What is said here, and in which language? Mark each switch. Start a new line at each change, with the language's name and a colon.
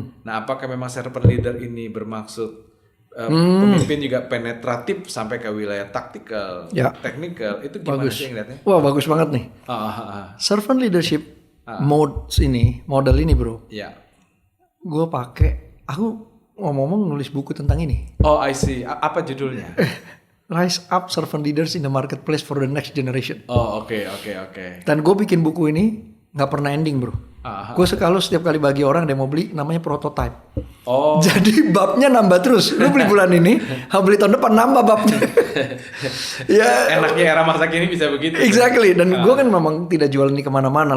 Indonesian: Nah apakah memang servant leader ini bermaksud pemimpin juga penetratif sampai ke wilayah taktikal, teknikal, itu gimana sih ngeliatnya? Wah bagus banget nih. Servant leadership model ini, bro. Gue pakai, aku ngomong nulis buku tentang ini.
English: Oh I see.
Indonesian: Apa judulnya?
English: Rise Up Servant Leaders in the Marketplace for the Next Generation.
Indonesian: Oh oke. Dan gue bikin buku ini nggak pernah ending, bro. Gue setiap kali bagi orang dia mau beli, namanya prototype. Jadi babnya nambah terus. Lu beli bulan ini, beli tahun depan nambah babnya. Enaknya era masa kini bisa begitu.
English: Exactly.
Indonesian: Dan gue kan memang tidak jual ini kemana-mana.